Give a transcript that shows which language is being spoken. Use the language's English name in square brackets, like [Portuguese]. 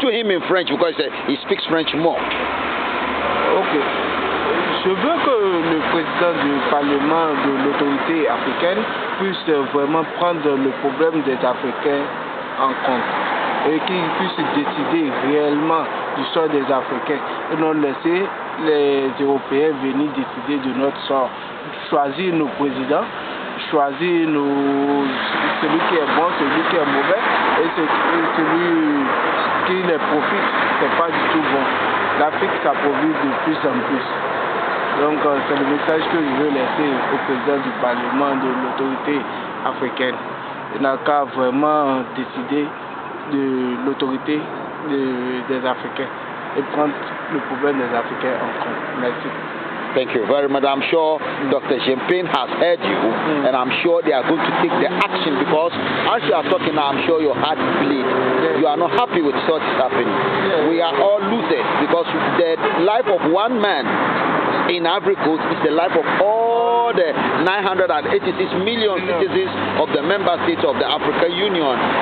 [English] to him in French because he speaks French more. Okay. [French] Je veux que le président du Parlement de l'autorité africaine puisse vraiment prendre le problème des Africains en compte et qu'il puisse décider réellement du sort des Africains et non laisser les Européens venir décider de notre sort. Choisir nos présidents, choisir celui qui est bon, celui qui est mauvais et celui qui les profite, c'est pas du tout bon. L'Afrique s'appauvrit de plus en plus. Donc c'est le message que je veux laisser au président du Parlement de l'autorité africaine. Il n'a qu'à vraiment décider de l'autorité des Africains et prendre le problème des Africains en compte. Merci. [English] Thank you very much. I'm sure Dr. Jinping has heard you, and I'm sure they are going to take the action because as you are talking now, I'm sure your heart bleeds. You are not happy with what is happening. We are all losers because the life of one man in Ivory Coast is the life of all the 986 million citizens of the member states of the African Union.